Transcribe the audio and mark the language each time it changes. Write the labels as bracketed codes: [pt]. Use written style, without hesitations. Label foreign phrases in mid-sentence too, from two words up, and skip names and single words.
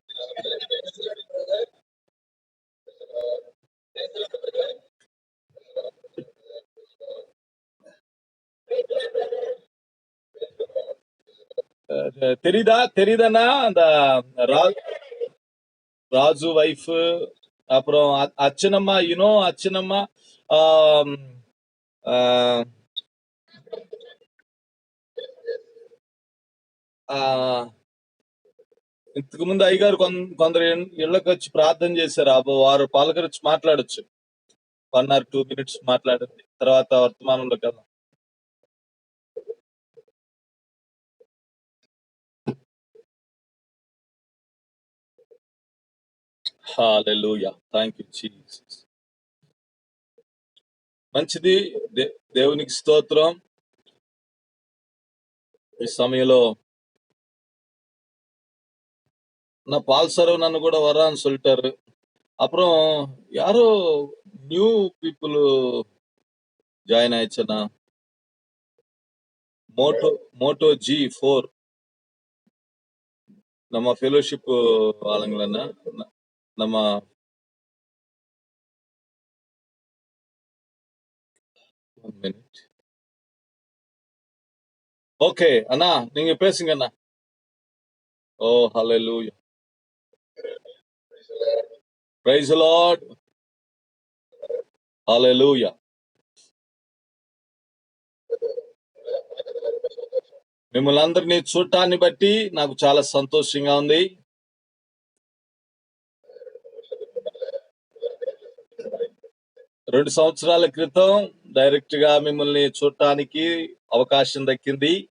[ta] தெரியுதாண்ணா? அந்த ராஜு வைஃப், அப்புறம் அச்சனம்மா, யூனோ அச்சனம்மா, [te] ఇంతకు ముందు అయ్యగారు కొందరు ఇళ్ళకి వచ్చి ప్రార్థన చేశారు. వారు పలకరించి మాట్లాడొచ్చు. 1 or 2 minutes మాట్లాడండి, తర్వాత వర్తమానంలో కదా. హల్లెలూయా, [en] thank you Jesus. [te] మంచిది, దేవునికి స్తోత్రం. ఈ సమయంలో [ta] நான் பால் சரவணன் கூட வரான்னு சொல்லிட்டாரு. அப்புறம் யாரோ [en] new people [ta] ஜாயின் ஆயிடுச்சுன்னா, மோட்டோ G4 நம்ம ஃபெலோஷிப் ஆளுங்களா? நம்ம ஓகே அண்ணா, நீங்க பேசுங்க அண்ணா. ஓ ஹல்லேலூயா, [en] praise the Lord, [te] హల్లెలూయా. మిమ్మల్ని అందరినీ చూడటాన్ని బట్టి నాకు చాలా సంతోషంగా ఉంది. రెండు సంవత్సరాల క్రితం డైరెక్ట్ గా మిమ్మల్ని చూడటానికి అవకాశం దక్కింది.